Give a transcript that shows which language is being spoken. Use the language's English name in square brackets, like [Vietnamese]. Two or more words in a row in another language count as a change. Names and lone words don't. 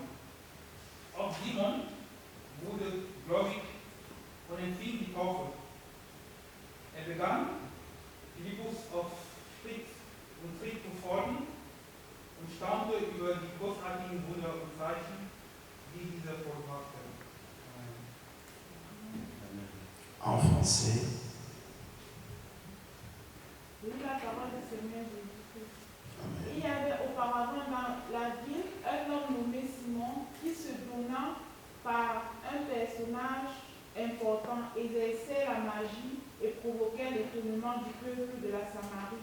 [German] Auch Simon wurde gläubig und empfing die Taufe. Er begann, Philippus auf Schritt und Tritt zu folgen und staunte über die großartigen Wunder und Zeichen, die dieser vollbrachte. [French] En français. Oui, la parole du Seigneur Jésus-Christ. Amen. Il y avait auparavant dans la ville un homme nommé Simon qui se donna par un personnage important, exerçait la magie et provoquait l'étonnement du peuple de la Samarie.